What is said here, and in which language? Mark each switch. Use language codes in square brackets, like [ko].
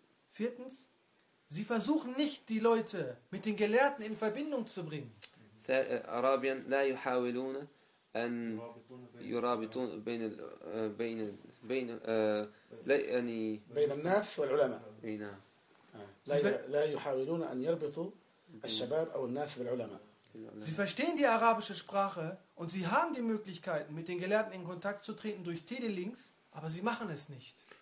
[de] Viertens, sie versuchen nicht die Leute mit den Gelehrten in Verbindung zu bringen. [ar] رابعا لا يحاولون أن يرابطون بين ال بين بين لا يعني بين الناس والعلماء بين لا يحاولون أن يربطوا الشباب أو الناس بالعلماء. [de] Sie verstehen die arabische Sprache und sie haben die Möglichkeiten mit den Gelehrten in Kontakt zu treten durch Telelinks, aber sie machen es nicht.